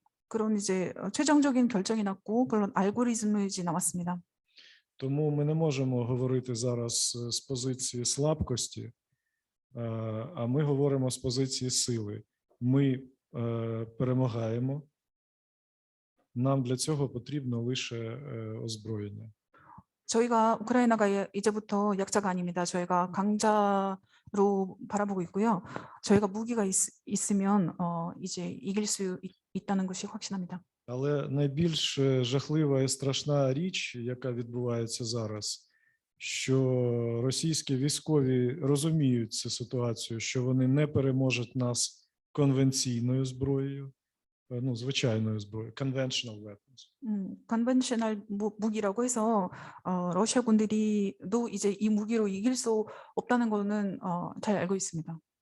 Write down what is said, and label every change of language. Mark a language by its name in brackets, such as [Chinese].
[Korean] 그런 이제 최종적인 결정이 났고 그런 알고리즘이 이제 나왔습니다. [Ukrainian] Тому ми не можемо говорити зараз з позиції слабкості, а ми говоримо з позиції сили. Ми перемагаємо. Нам для цього потрібно лише озброєння. [Korean] 저희가 우크라이나가 이제부터 약자가 아닙니다. 저희가 강자로 바라보고 있고요. 저희가 무기가 있으면 이제 이길 수 있다는 것이 확신합니다. [Ukrainian] Але найбільш жахлива і страшна річ, яка відбувається зараз, що російські військові розуміють цю ситуацію, що вони не переможуть нас конвенційною зброєю, ну, звичайною зброєю, [English] conventional weapons. [Korean] 컨벤셔널 무기라고 해서 러시아 군들이도 이제 이 무기로 이길 수 없다는 거는 잘 알고 있습니다.